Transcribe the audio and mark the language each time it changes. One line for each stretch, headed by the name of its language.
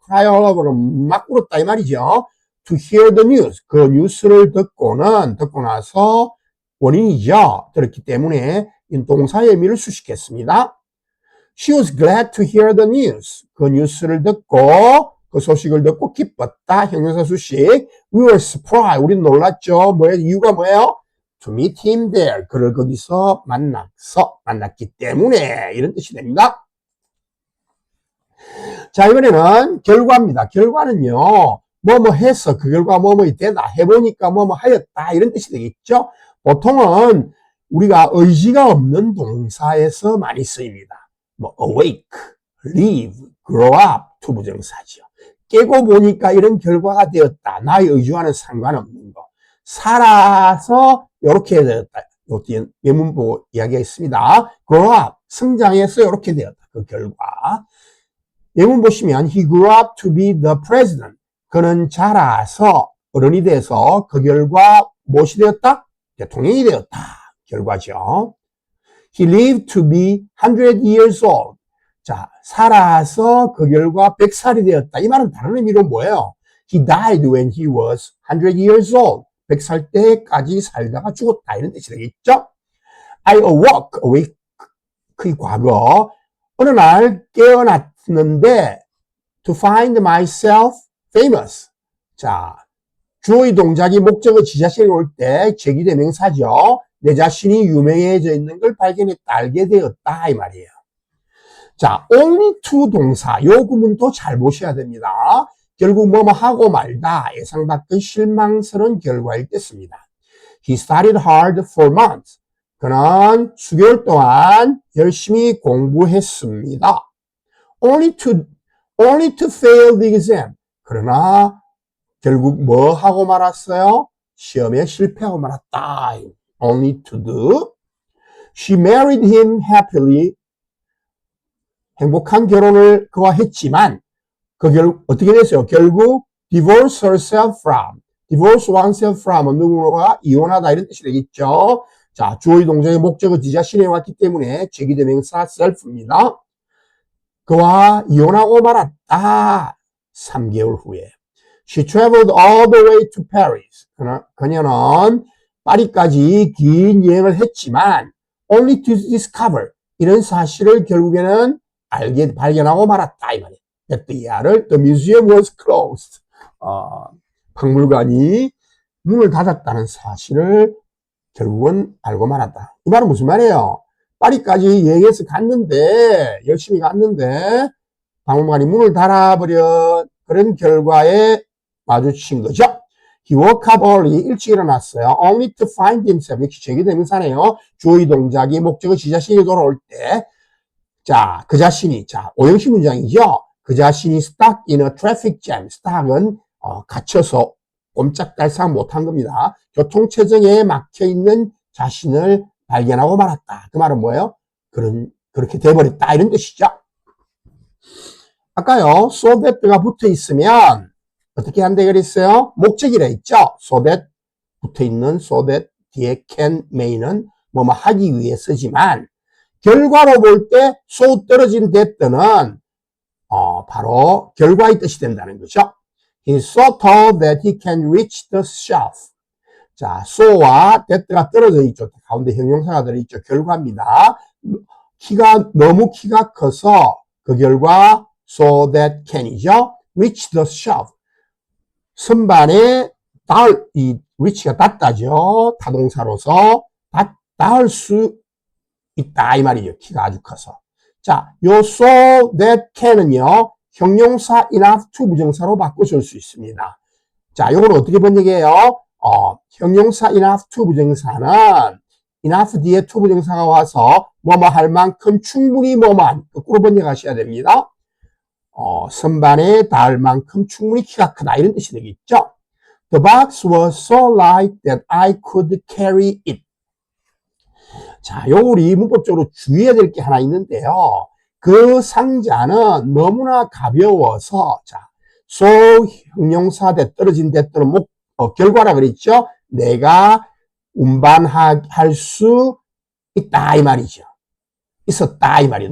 English: cry all over
Korean: 는 막 울었다 이 말이죠.
English: to hear the news.
Korean: 그 뉴스를 듣고 나서 원인이죠. 들었기 때문에 동사의 의미를 수식했습니다.
English: She was glad to hear the news.
Korean: 그 뉴스를 듣고 그 소식을 듣고 기뻤다. 형용사 수식.
English: We were surprised.
Korean: 우린 놀랐죠. 이유가 뭐예요?
English: To meet him there.
Korean: 그를 거기서 만났기 때문에 이런 뜻이 됩니다. 자, 이번에는 결과입니다. 결과는요. 뭐뭐 해서 그 결과 뭐뭐이 되다. 해보니까 뭐뭐 하였다. 이런 뜻이 되겠죠. 보통은 우리가 의지가 없는 동사에서 많이 쓰입니다.
English: awake, live, grow up, 투부정사죠.
Korean: 깨고 보니까 이런 결과가 되었다. 나의 의지와는 상관없는 거. 살아서 이렇게 되었다. 예문 보고 이야기했습니다. grow up, 성장해서 이렇게 되었다. 그 결과. 예문 보시면
English: he grew up to be the president.
Korean: 그는 자라서 어른이 돼서 그 결과 무엇이 되었다? 대통령이 되었다. 결과죠.
English: He lived to be 100 years old.
Korean: 자, 살아서 그 결과 100살이 되었다. 이 말은 다른 의미로 뭐예요?
English: He died when he was 100 years old.
Korean: 100살 때까지 살다가 죽었다. 이런 뜻이 되겠죠?
English: I awake,
Korean: 그 과거. 어느 날 깨어났는데
English: to find myself famous.
Korean: 자, 주어의 동작이 목적어 지자체에 올 때 제기대명사죠. 내 자신이 유명해져 있는 걸 발견했다, 알게 되었다 이 말이에요. 자, only to 동사 요 구문도 잘 보셔야 됩니다. 결국 뭐뭐 하고 말다 예상 밖의 실망스러운 결과일 때 씁니다.
English: He studied hard for months.
Korean: 그는 수개월 동안 열심히 공부했습니다.
English: Only to fail the exam.
Korean: 그러나 결국 뭐 하고 말았어요? 시험에 실패하고 말았다.
English: Only to do. She married him happily.
Korean: 행복한 결혼을 그와 했지만 어떻게 됐어요? 결국
English: divorce herself from. divorce oneself from
Korean: 누구가 이혼하다 이런 뜻이 되겠죠. 자, 주어의 동작의 목적은 지 자신에 왔기 때문에 제기대명사 self입니다. 그와 이혼하고 말았다. 3개월 후에.
English: She traveled all the way to Paris.
Korean: 그녀는 파리까지 긴 여행을 했지만
English: only to discover
Korean: 이런 사실을 결국에는 발견하고 말았다. 이 말이에요.
English: That the year the museum was closed.
Korean: 박물관이 문을 닫았다는 사실을 결국은 알고 말았다. 이 말은 무슨 말이에요? 파리까지 여행해서 갔는데 열심히 갔는데 박물관이 문을 닫아버려 그런 결과에 마주친 거죠.
English: He woke up early.
Korean: 일찍 일어났어요.
English: Only to find himself.
Korean: 역시 제기대명사네요. 주어의 동작이 목적의 지 자신이 돌아올 때 자, 그 자신이 자, 오형식 문장이죠. 그 자신이
English: stuck in a traffic jam.
Korean: stuck은 갇혀서 꼼짝달싹 못한 겁니다. 교통체증에 막혀있는 자신을 발견하고 말았다. 그 말은 뭐예요? 그렇게 돼버렸다. 이런 뜻이죠. 아까요, so that가 붙어 있으면 어떻게 한다 그랬어요? 목적이라 했죠? so that 붙어 있는 so that 뒤에 can, may는 뭐뭐 하기 위해 쓰지만 결과로 볼 때 so 떨어진 that는 바로 결과의 뜻이 된다는 거죠.
English: He's so tall that he can reach the shelf.
Korean: 자, so와 that가 떨어져 있죠. 가운데 형용사가 들어있죠. 결과입니다. 너무 키가 커서 그 결과 so that can이죠.
English: reach the shelf.
Korean: 선반에 이 reach가 닿다죠. 타동사로서 닿을 수 있다 이 말이죠. 키가 아주 커서. 자, 요 so that can은요. 형용사 enough to 부정사로 바꿔줄 수 있습니다. 자, 요거는 어떻게 번역해요? 형용사 enough to 부정사는 enough 뒤에 to 부정사가 와서 뭐뭐 할 만큼 충분히 뭐만 거꾸로 번역하셔야 됩니다. 선반에 닿을 만큼 충분히 키가 크다 이런 뜻이 되겠죠.
English: The box was so light that I could carry it.
Korean: 자, 요 우리 문법적으로 주의해야 될 게 하나 있는데요. 그 상자는 너무나 가벼워서 자, so 형용사 대 떨어진 대 또는 결과라 그랬죠. 내가 운반할 수 있다 이 말이죠. 있었다 이 말이에요.